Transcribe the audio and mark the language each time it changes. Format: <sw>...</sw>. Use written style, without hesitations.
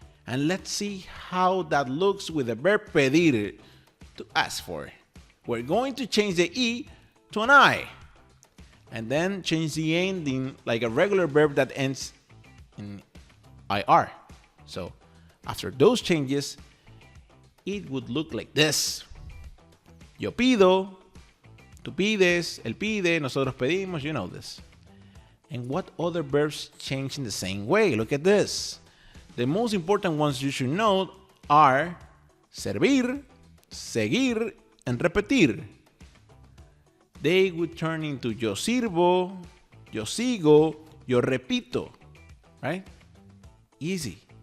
<en>And let's see how that looks with the verb pedir, to ask for. We're going to change the E to an I. And then change the ending like a regular verb that ends in IR. So after those changes, it would look like this.</en> <es>Yo pido, tú pides, él pide, nosotros pedimos,</es> <en>you know this. And what other verbs change in the same way? Look at this. The most important ones you should know are servir, seguir, and repetir. They would turn into</en> <es>yo sirvo, yo sigo, yo repito,</es> <en>right? Easy.</en>